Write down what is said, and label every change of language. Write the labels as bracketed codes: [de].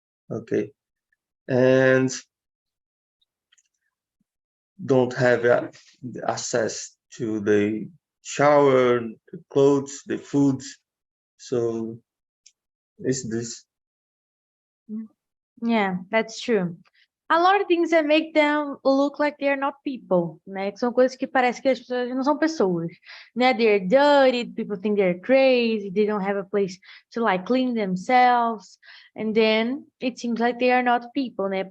[en] Okay, and don't have access to the shower, the clothes, the food. So it's this. Yeah, that's true. A lot of things that make them look like they're not people, né? [pt] Que são coisas que parece que as pessoas não são pessoas, né? [en] They're dirty, people think they're crazy, they don't have a place to like clean themselves, and then it seems like they are not people, né?